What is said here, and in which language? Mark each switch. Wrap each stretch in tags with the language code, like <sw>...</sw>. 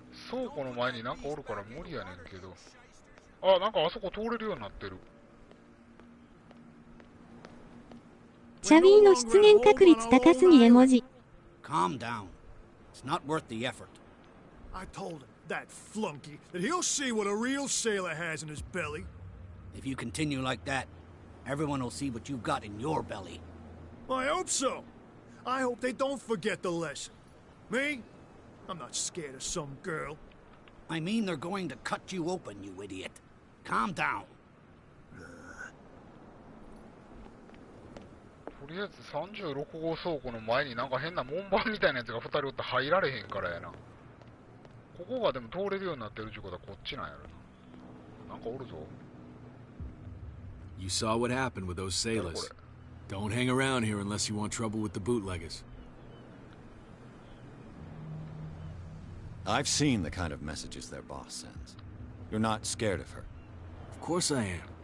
<ja>倉庫の前になんかおるから無理やねんけど。あ、なんかあそこ通れるようになってる。チャビーの出現確率高すぎ絵文字。</ja> <en>Calm down. It's not worth the effort. I told him, that flunky, that he'll see what a real sailor has in his belly. If you continue like that, everyone will see what you've got in your belly. I hope so. I hope they don't forget the lesson. Me? I'm not scared of some girl. I mean they're going to cut you open, you idiot. Calm down.</en> <ja>とりあえず36号倉庫の前になんか変な門番みたいなやつが2人おって入られへんからやな。ここがでも通れるようになってるってことはこっちなんやろな。なんかおるぞ。</ja> <en>You saw what happened with those sailors. Don't hang around here unless you want trouble with the bootleggers. I've seen the kind of messages their boss sends. You're not scared of her. Of course I am.</en>